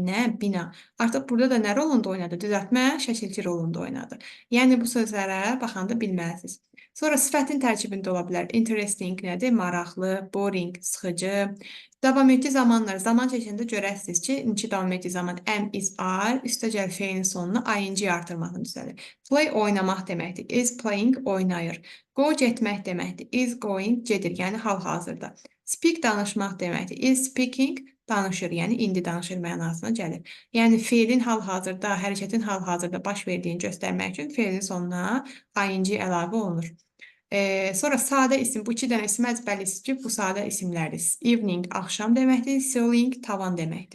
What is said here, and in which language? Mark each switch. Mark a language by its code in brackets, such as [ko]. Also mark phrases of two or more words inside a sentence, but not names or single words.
[az] Nə? Bina. Artıq burada da nə rolunda oynadı? Düzəltmə şəkilçi rolunda oynadı. Yəni bu sözlərə baxanda bilməlisiniz. Sonra sifətin tərkibində ola bilər. Interesting nədir? Maraqlı, boring, sıxıcı. Davam etdiyi zamanlar. Zaman çəkəndə görəsiniz ki, neçə davam etdiyi zaman [en] am, is, are, [az] üstəgəl feilin sonuna ing artırmaqla düzəlir. Play oynamaq deməkdir. [en] Is playing [az] oynayır. Go getmək deməkdir. [en] Is going [az] gedir. Yəni hal-hazırda. Speak danışmaq deməkdir. [en] Is speaking [az] danışır, yəni indi danışır mənasına gəlir. Yəni feilin hal-hazırda, hərəkətin hal-hazırda baş verdiyini göstərmək üçün feilin sonuna ing əlavə olunur. Sonra sadə isim, bu 2 dənə isim əzbərləyirsiniz ki, bu sadə isimlərdir. Evening, axşam deməkdir, ceiling, tavan deməkdir.